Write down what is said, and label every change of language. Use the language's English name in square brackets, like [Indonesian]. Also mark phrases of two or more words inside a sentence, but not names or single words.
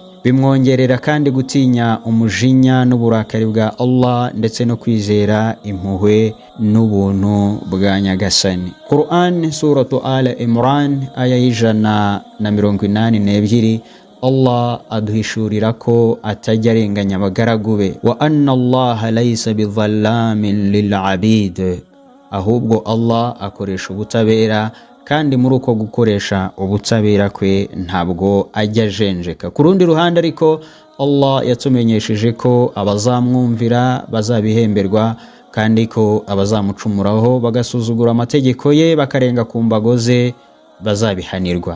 [Kinyarwanda] Bimwongerera kandi gutinya umujinya n'uburakari bwa Allah, ndetse no kwizera impuhwe n'ubuntu bwa Nyagasani. Quran suratu Al Imran aya y'182 Allah aduhishurira ko atajya arenganya abagaragu be. [Arabic] وأن الله ليس بظلام للعبيد, [Kinyarwanda] ahubwo Allah akoresha ubutabera, kandi muri uko gukoresha ubutabera kwe ntabwo ajya ajenjeka. Ku rundi ruhande ariko Allah yatumenyesheje ko abazamwumvira bazabihemberwa, kandi ko abazamucumuraho bagasuzugura amategeko ye bakarenga ku mbago ze bazabihanirwa.